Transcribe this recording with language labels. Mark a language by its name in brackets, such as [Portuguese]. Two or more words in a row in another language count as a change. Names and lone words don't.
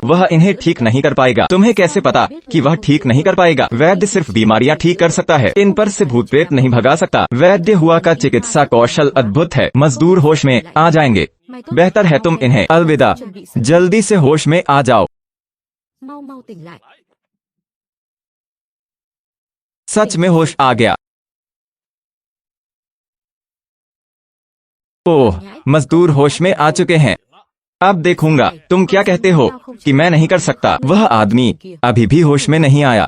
[Hindi] वह इन्हें ठीक नहीं कर पाएगा। तुम्हें कैसे पता कि वह ठीक नहीं कर पाएगा? वैद्य सिर्फ बीमारियां ठीक कर सकता है, इन पर से भूत प्रेत नहीं भगा सकता। वैद्य हुआ का चिकित्सा कौशल अद्भुत है। मजदूर होश में आ जाएंगे। बेहतर है तुम इन्हें अलविदा। जल्दी से होश में आ जाओ। [Vietnamese] Mau mau tỉnh lại. [Hindi] सच में होश आ गया। ओह, मजदूर होश में आ चुके हैं। अब देखूंगा तुम क्या कहते हो कि मैं नहीं कर सकता। वह आदमी अभी भी होश में नहीं आया।